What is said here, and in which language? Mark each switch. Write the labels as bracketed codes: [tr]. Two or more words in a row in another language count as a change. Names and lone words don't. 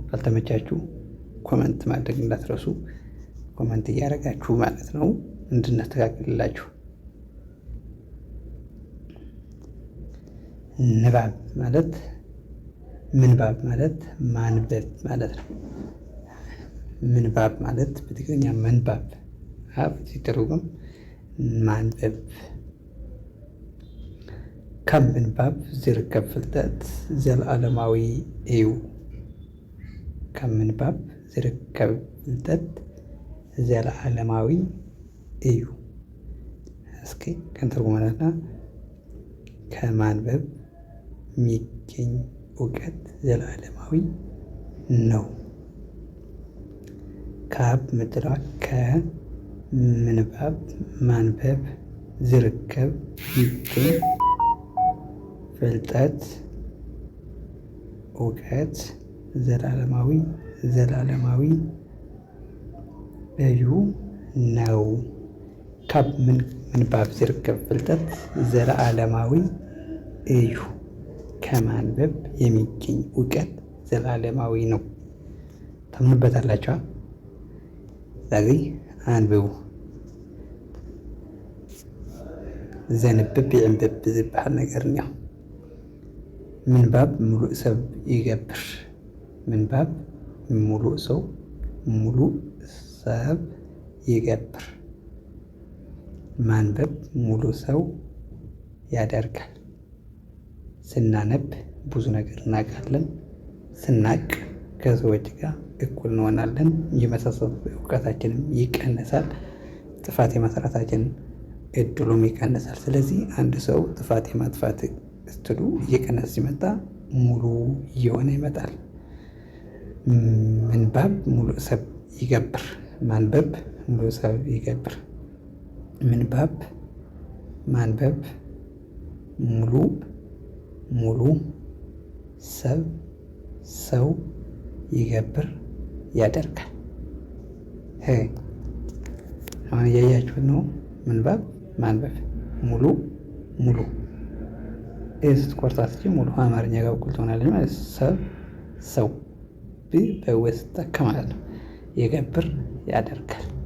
[am] ካልተመቻችሁ ኮመንት ማድረግ እንዳትረሱ። ኮመንት እያደረጋችሁ ማለት ነው እንድናስተካክልላችሁ። ንባብ ማለት ምንባብ ማለት ማንበብ ማለት ነው። ምንባብ ማለት በትግርኛ መንባብ ሲተረጎም ማንበብ። [ti] ካብ ምንባብ ዝርከብ ፍልጠት ዘለዓለማዊ እዩ። ካብ ምንባብ ዝርከብ ፍልጠት ዘለዓለማዊ እዩ። [am] እስኪ ከንተርጉመናልና ከማንበብ የሚገኝ እውቀት ዘለዓለማዊ ነው። [ti] ካብ ምድራ ከምንባብ ማንበብ ዝርከብ ይገኝ ፍልጠት እውቀት ዘለዓለማዊ [am] እዩ ነው። [ti] ካብ ምንባብ ዝርከብ ፍልጠት ዘለዓለማዊ እዩ። [am] ከማንበብ የሚገኝ እውቀት ዘለዓለማዊ ነው። ታምኑበታላችኋ? ስለዚህ አንብቡ። [ti] ዘንብብ ይዕንብብ ዝበሃል ነገር እኒሆ። ምንባብ ሙሉእ ሰብ ይገብር። ምንባብ ሙሉእ ሰብ ይገብር። [am] ማንበብ ሙሉእ ሰው ያደርጋል። ስናነብ ብዙ ነገር እናውቃለን። ስናቅ ከሰዎች ጋር እኩል እንሆናለን። የመሳሰሉ እውቀታችንም ይቀነሳል። ጥፋት የመስራታችን እድሉም ይቀነሳል። ስለዚህ አንድ ሰው ጥፋት የማጥፋት እድሉ እየቀነሰ ሲመጣ ሙሉ እየሆነ ይመጣል። [ti] ምንባብ ሙሉእ ሰብ ይገብር። [am] ማንበብ [ti] ሙሉእ ሰብ ይገብር። [am] ምንባብ ማንበብ ሙሉ ሰው ይገብር ያደርጋል። አሁን እያያችሁት ነው። ምንባብ ማንበብ ሙሉ ስትቆርጣት ሙሉ አማርኛ ጋር እኩል ትሆናለች ማለት ሰው በውስጥ ማለት ነው። ይገብር ያደርጋል።